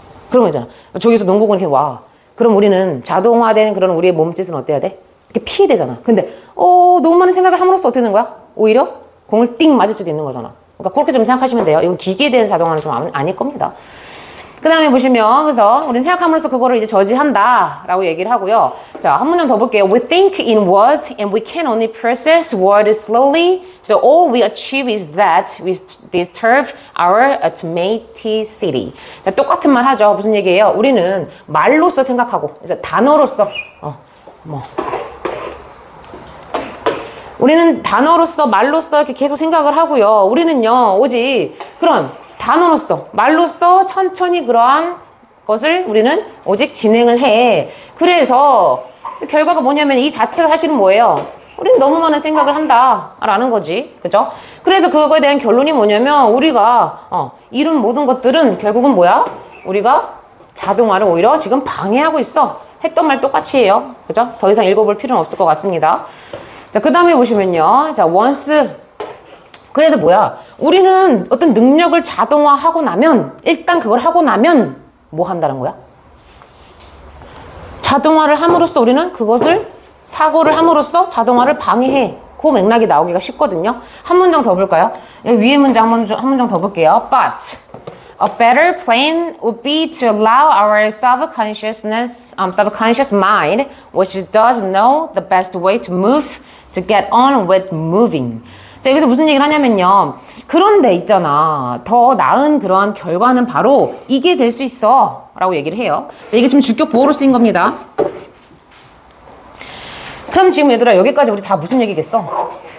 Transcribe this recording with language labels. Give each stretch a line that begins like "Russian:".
Korean: 그런 거잖아. 저기서 농구공이 이렇게 와. 그럼 우리는 자동화된 그런 우리의 몸짓은 어때야 돼? 이렇게 피해되잖아. 근데 너무 많은 생각을 함으로써 어떻게 되는 거야? 오히려 공을 띵 맞을 수도 있는 거잖아. 그러니까 그렇게 좀 생각하시면 돼요. 이건 기계에 대한 자동화는 좀 아닐 겁니다. 그 다음에 보시면, 그래서 우리는 생각함으로써 그거를 이제 저지한다 라고 얘기를 하고요. 자, 한 문장 더 볼게요.
English: We think in words and we can only process words slowly. So all we achieve is that we disturb our automaticity.
Korean: 자, 똑같은 말 하죠. 무슨 얘기예요? 우리는 말로써 생각하고, 그래서 단어로써, 우리는 단어로서, 말로써 이렇게 계속 생각을 하고요. 우리는요, 오직 그런 단어로서, 말로써 천천히 그러한 것을 우리는 오직 진행을 해. 그래서 결과가 뭐냐면 이 자체가 사실은 뭐예요? 우리는 너무 많은 생각을 한다라는 거지. 그죠? 그래서 그거에 대한 결론이 뭐냐면 우리가 이룬 모든 것들은 결국은 뭐야? 우리가 자동화를 오히려 지금 방해하고 있어. 했던 말 똑같이 해요. 그죠? 더 이상 읽어볼 필요는 없을 것 같습니다. 자, 그 다음에 보시면요. 자, once. 그래서 뭐야? 우리는 어떤 능력을 자동화하고 나면, 일단 그걸 하고 나면 뭐 한다는 거야? 자동화를 함으로써 우리는 그것을 사고를 함으로써 자동화를 방해해. 그 맥락이 나오기가 쉽거든요. 한 문장 더 볼까요? 여기 위에 문장 한 문장 더 볼게요.
English: But a better plan would be to allow our subconscious mind, which does know the best way to move, to get on with moving.
Korean: 자, 여기서 무슨 얘기를 하냐면요. 그런데 있잖아. 더 나은 그러한 결과는 바로 이게 될 수 있어. 라고 얘기를 해요. 자, 이게 지금 주격 보호로 쓰인 겁니다. 그럼 지금 얘들아, 여기까지 우리 다 무슨 얘기겠어?